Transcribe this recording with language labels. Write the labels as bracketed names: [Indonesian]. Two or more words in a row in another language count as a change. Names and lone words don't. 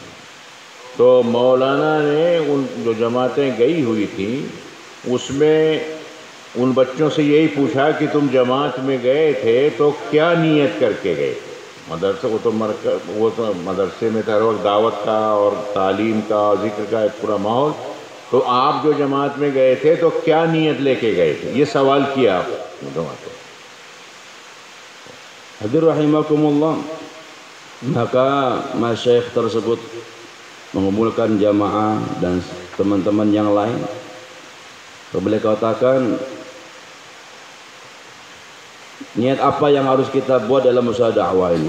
[Hindi] तो मौलाना ने उन जो जमातें गई हुई थी उसमें उन बच्चों से यही पूछा कि तुम जमात में गए थे तो क्या नीयत करके गए? मदरसे वो तो मदरसे में हर वक्त दावत का और तालीम का और ज़िक्र का एक पूरा माहौल। तो आप जो जमात में गए थे तो क्या नीयत लेके गए थे? ये सवाल किया आप जमातों। [Malay] Hadir rahimakumullah, maka masyayikh tersebut mengumpulkan jamaah dan teman-teman yang lain. Beliau katakan, niat apa yang harus kita buat dalam usaha dakwah ini?